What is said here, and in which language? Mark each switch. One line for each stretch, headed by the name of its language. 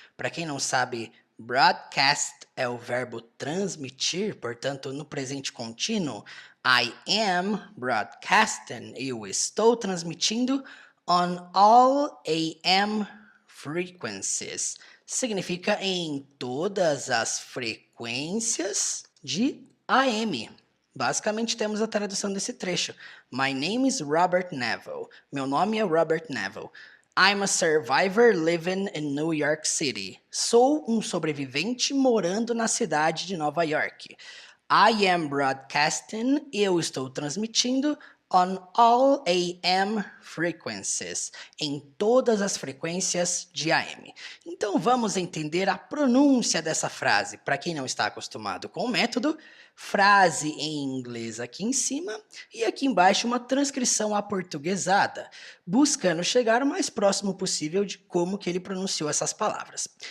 Portuguese: Para quem não sabe, broadcast é o verbo transmitir, portanto, no presente contínuo,
English: I am broadcasting,
Portuguese: eu estou transmitindo
English: on all AM frequencies.
Portuguese: Significa em todas as frequências de AM. Basicamente temos a tradução desse trecho.
English: My name is Robert Neville.
Portuguese: Meu nome é Robert Neville.
English: I'm a survivor living in New York City.
Portuguese: Sou um sobrevivente morando na cidade de Nova York.
English: I am broadcasting,
Portuguese: eu estou transmitindo
English: on all AM frequencies,
Portuguese: em todas as frequências de AM. Então vamos entender a pronúncia dessa frase. Para quem não está acostumado com o método, frase em inglês aqui em cima e aqui embaixo uma transcrição aportuguesada, buscando chegar o mais próximo possível de como que ele pronunciou essas palavras.